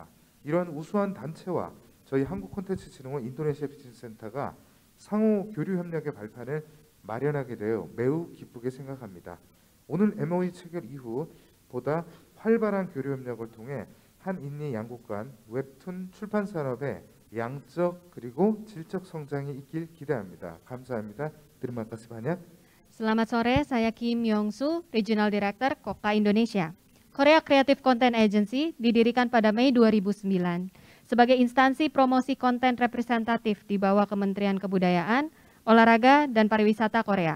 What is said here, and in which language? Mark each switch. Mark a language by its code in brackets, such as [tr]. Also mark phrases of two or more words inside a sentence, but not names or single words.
[ko] 이러한 우수한 단체와 저희 한국콘텐츠진흥원 인도네시아 비즈니스센터가 상호 교류 협력의 발판을 마련하게 되어 매우 기쁘게 생각합니다. 오늘 MOU 체결 이후 보다 활발한 교류 협력을 통해 한인리 양국 간 웹툰 출판 산업의 양적 그리고 질적 성장이 있길 기대합니다. 감사합니다. [id] Terima kasih banyak. Selamat sore, saya Kim Yong-soo, [en] Regional Director [id] KOKA Indonesia. Korea Creative Content Agency didirikan pada Mei 2009 sebagai instansi promosi konten representatif di bawah Kementerian Kebudayaan, Olahraga, dan Pariwisata Korea.